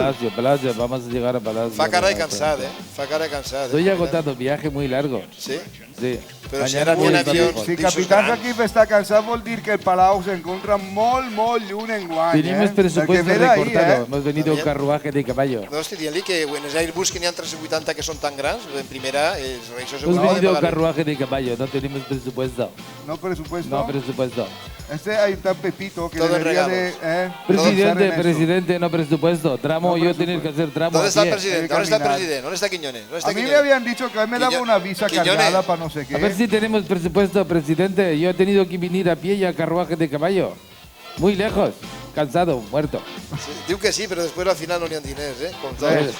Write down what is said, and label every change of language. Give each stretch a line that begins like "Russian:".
Spanish: A Palacio, vamos a llegar a Palacio.
Catalan: Fa cara de cansat, Fa cara de cansat.
Spanish: Estoy agotado, viaje muy largo. ¿Sí? Sí.
Catalan: Però si ara tenen avions... Si Capitán Jakif està cansat vol dir que el Palau s'encontra molt lluny enguany.
Spanish: Tenemos presupuesto recortado, hemos venido en carruaje de caballo.
Catalan: No, estic dient-li que en els Airbus que n'hi ha 380 que són tan grans, en primera, els Reis
Spanish: hemos venido en carruaje de caballo, no tenemos presupuesto. ¿No presupuesto? No presupuesto. Hay tan Pepito que todo debería de... Presidente, no presupuesto. Tramo, yo tener que hacer tramo. ¿Dónde está el presidente? ¿Dónde está el presidente? ¿Dónde está Quiñones? A mí me habían dicho que él me daba una visa cargada para no sé qué. A ver si tenemos presupuesto, presidente. Yo he tenido que venir a pie y a carruaje de caballo. Muy lejos. Cansado, muerto.
Catalan: Sí, diu que sí, però després al final no n'hi ha diners, Com tot.